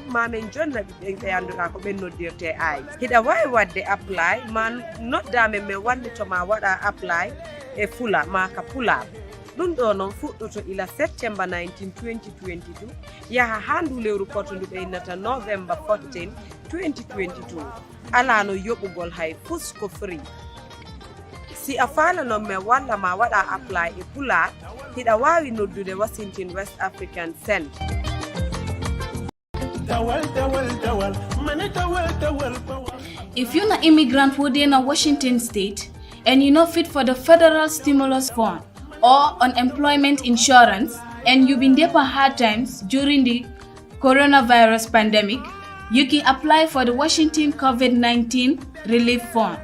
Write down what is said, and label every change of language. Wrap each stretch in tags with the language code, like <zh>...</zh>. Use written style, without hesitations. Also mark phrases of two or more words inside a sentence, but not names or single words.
<ff>mamin jonna ɓe ɓe annduɗa ko ɓen noddirte ay hiɗa wawi wadde apply ma noddamen min wallitoma waɗa apply e fula ma ka pulaar ɗum ɗo noon fuɗɗoto ila septembre 19 2022 yaha ha ndu lewru potondu ɓe innata novembre 14 2022 ala no yoɓugol hay fus ko free si a faalanon men walla ma waɗa apply e pulaar hiɗa wawi noddude Washington West African Centre</ff> <en>If you're an immigrant within a Washington state and you're not fit for the federal stimulus fund or unemployment insurance and you've been there for hard times during the coronavirus pandemic, you can apply for the Washington COVID-19 Relief Fund.</en>